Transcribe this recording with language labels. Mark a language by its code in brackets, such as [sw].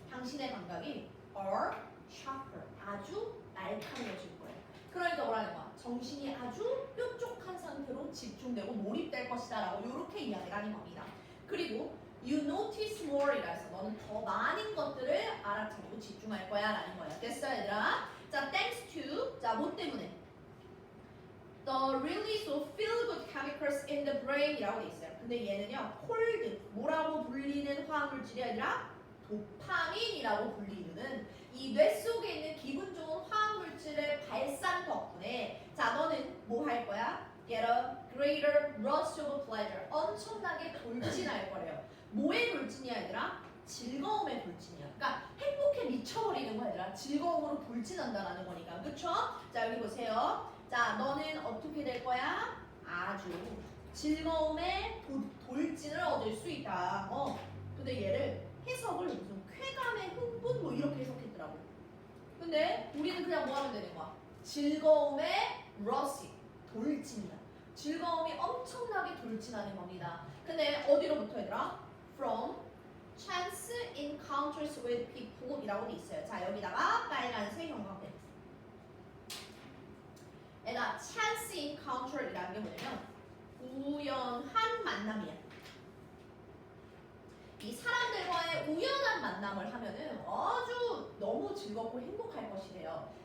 [ko] 당신의 감각이 [en] are sharper. [ko] 아주 날카로워질 거예요. 그러니까 뭐라는 거야? 정신이 아주 뾰족한 상태로 집중되고 몰입될 것이다. 라고 이렇게 이야기를 하는 겁니다. 그리고 [en] you notice more [ko] 이라서 너는 더 많은 것들을 알아차리고 집중할 거야. 라는 거야. 됐어, 얘들아? 자, [en] thanks to. [ko] 자, 뭐 때문에? [en] The release of feel-good chemicals in the brain [ko] 이라고 돼 있어요. 근데 얘는요, cold, 뭐라고 불리는 화학물질이 아니라 도파민이라고 불리는 이 뇌 속에 있는 기분 좋은 화학물질의 발산 덕분에 자, 너는 뭐 할 거야? [en] Get a greater rush of pleasure. [ko] 엄청나게 돌진할 거래요. 뭐의 돌진이야, 얘들아? 즐거움의 돌진이야. 그러니까 행복에 미쳐버리는 거야, 얘들아. 즐거움으로 돌진한다라는 거니까. 그쵸? 자, 여기 보세요. 자, 너는 어떻게 될 거야? 아주 즐거움의 돌진을 얻을 수 있다. 근데 얘를 해석을 무슨 쾌감의 흥분 뭐 이렇게 해석했더라고. 근데 우리는 그냥 뭐 하면 되는 거야? 즐거움의 러시, 돌진이야. 즐거움이 엄청나게 돌진하는 겁니다. 근데 어디로부터 얘들아? [en] From chance encounters with people [ko] 이라고 돼 있어요. 자, 여기다가 빨간색 형광펜. 얘가 chance encounter이라는 게 뭐냐면 우연한 만남이야. 이 사람들과의 우연한 만남을 하면은 아주 너무 즐겁고 행복할 것이래요.